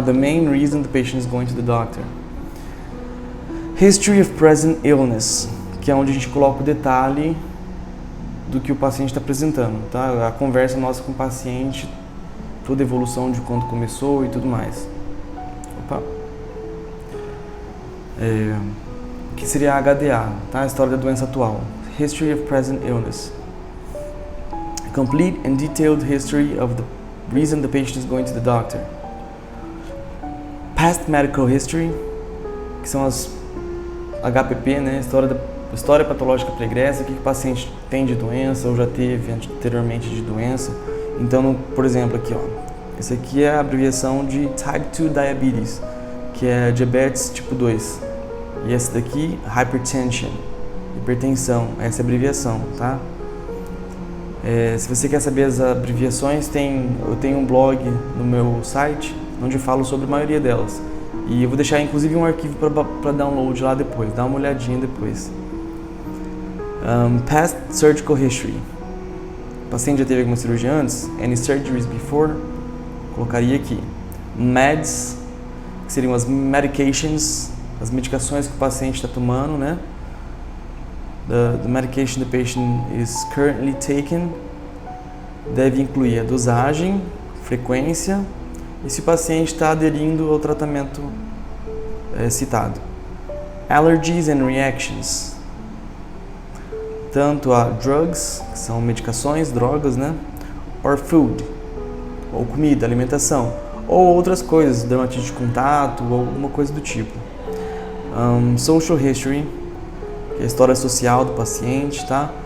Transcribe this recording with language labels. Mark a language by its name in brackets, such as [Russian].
[English] The main reason the patient is going to the doctor. [Portuguese] History of present illness, que é onde a gente coloca o detalhe do que o paciente está apresentando, tá? A conversa nossa com o paciente, toda a evolução de quando começou e tudo mais. Opa. Que seria a HDA, tá? A história da doença atual. [English] History of present illness. A complete and detailed history of the reason the patient is going to the doctor. [Portuguese] Past medical history, que são as HPP, né? História patológica pregressa, o que o paciente tem de doença ou já teve anteriormente de doença. Então, por exemplo, aqui, ó, esse aqui é a abreviação de Type 2 Diabetes, que é diabetes tipo 2. E esse daqui, Hypertension, hipertensão, essa é a abreviação, tá? Se você quer saber as abreviações, eu tenho um blog no meu site, onde eu falo sobre a maioria delas. E eu vou deixar inclusive um arquivo para download lá depois, dá uma olhadinha depois. Past surgical history. O paciente já teve alguma cirurgia antes? [English] Any surgeries before? [Portuguese] Colocaria aqui. Meds, que seriam as medications, as medicações que o paciente está tomando, né? [English] The medication the patient is currently taking. [Portuguese] Deve incluir a dosagem, frequência e se o paciente está aderindo ao tratamento citado. [English] Allergies and reactions. [Portuguese] Tanto a drugs, que são medicações, drogas, né? [English] Or food, [Portuguese] ou comida, alimentação, ou outras coisas, dermatite de contato, ou alguma coisa do tipo. Social history, que é a história social do paciente, tá?